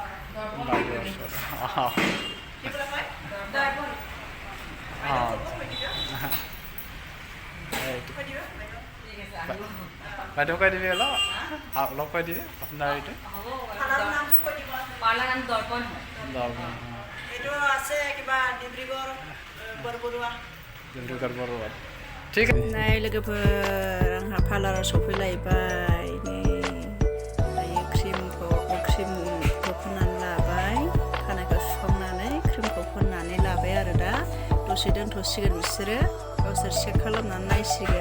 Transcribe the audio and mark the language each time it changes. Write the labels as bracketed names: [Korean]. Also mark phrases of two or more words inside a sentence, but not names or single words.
[Assamese] বাইদেউ কৈ দিবি অলপ কৈ দিবি আপোনাৰ এইটো ঠিক আছে [Bodo] নাই लोगोफोर आंहा पार्लाराव सफैलायबाय नै दायो क्रिमखौ फोननानै लाबाय खानायखौ सुखांनानै क्रिमखौ फोननानै लाबाय आरो दा दसे दोनथ'सिगोन बिसोरो गावसोर चेक खालामनानै नायसिगोन